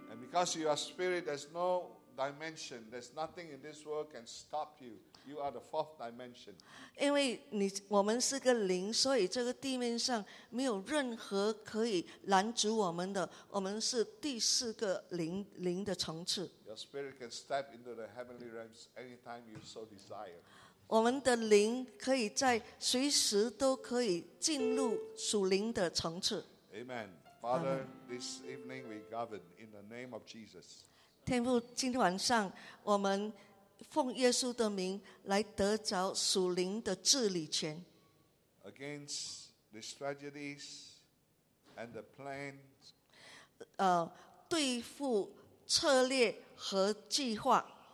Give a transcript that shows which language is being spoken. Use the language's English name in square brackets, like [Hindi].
[English] And because you are spirit, there's no dimension. There's nothing in this world can stop you. You are the fourth dimension. [Chinese] 因为我们是个灵，所以这个地面上没有任何可以拦阻我们的。我们是第四个灵的层次。 [English] Your spirit can step into the heavenly realms anytime you so desire. [Chinese] 我们的灵可以在随时都可以进入属灵的层次。 [English] Amen. Father, this evening we govern in the name of Jesus. [Chinese] 天父，今天晚上我们奉耶稣的名来得着属灵的治理权。 [English] Against the strategies and the plans. [Chinese] 对付策略和计划。